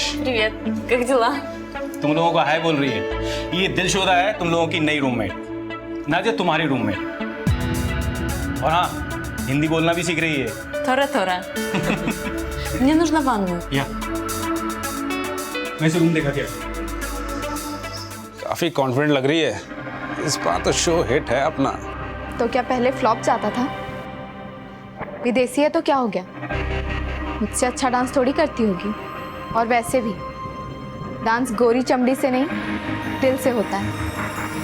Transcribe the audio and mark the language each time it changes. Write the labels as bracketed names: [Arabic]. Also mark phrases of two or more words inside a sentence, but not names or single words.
[Russian] Привет, как дела? [Hindi] तुम लोगों को हाय बोल रही है। ये दिलशोदा है तुम लोगों की नई रूममेट। नाजिया तुम्हारी रूममेट। और हाँ, हिंदी बोलना भी सीख रही है। [Russian] Тора-тора. Мне нужна ванную. [Hindi] या मैं इसे रूम देखा क्या? काफी कॉन्फिडेंट लग रही है। इस बार तो शो हिट है अपना। तो क्या पहले फ्लॉप जाता था? विदेशी है तो क्या हो गया? मुझसे अच्छा डांस थोड़ी करती होगी। और वैसे भी डांस गोरी चमड़ी से नहीं, दिल से होता है।